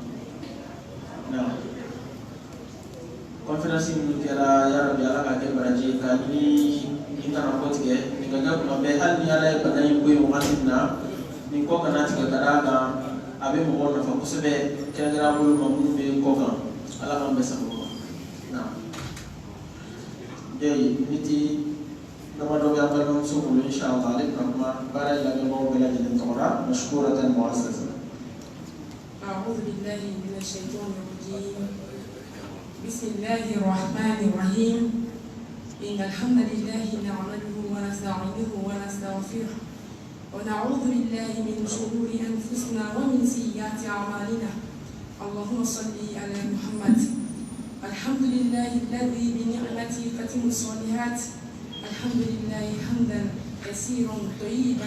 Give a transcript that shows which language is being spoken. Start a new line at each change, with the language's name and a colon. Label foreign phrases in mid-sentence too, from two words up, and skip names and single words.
Bambara: Konferensi minnu kɛra yarabi Ala ka kɛ baraji ka ni kana kɔ tigɛ nin ka kɛ kuma bɛɛ hali ni Ala ye bana in bɔ yen wagati min na nin kɔ kana tigɛ ka d'a kan a bɛ mɔgɔw nafa kosɛbɛ kɛrɛnkɛrɛnnen bolo ma minnu bɛ kɔ kan Ala k'an bɛɛ sago ma. Niti damadɔ bɛ an balimamuso bolo inshallah ale bɛna kuma baara in lamɛnbagaw bɛɛ lajɛlen tɔgɔ la
Arabic: مشكورةً مؤسسة. أعوذ بالله من الشيطان الرجيم بسم الله الرحمن الرحيم إن الحمد لله نعمده ونستعينه ونستغفره ونعوذ بالله من شرور أنفسنا ومن سيئات أعمالنا اللهم صل على محمد الحمد لله الذي بنعمته تتم الصالحات الحمد لله حمدا كثيرا طيبا